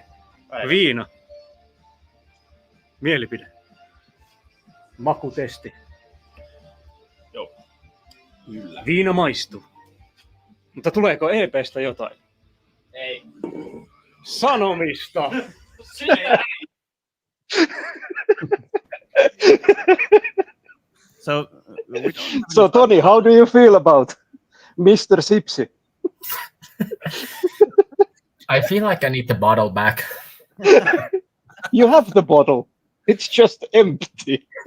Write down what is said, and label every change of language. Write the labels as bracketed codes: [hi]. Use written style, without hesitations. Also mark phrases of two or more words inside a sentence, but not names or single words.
[fi] Viino. Mielipide. Makutesti. Joo. Kyllä. Viino maistuu. Mutta tuleeko EP:stä jotain? Ei. Sanomista! [en] so. So Tony, how do you feel about Mr. Sipsi? I feel like I need the bottle back. You have the bottle. It's just empty.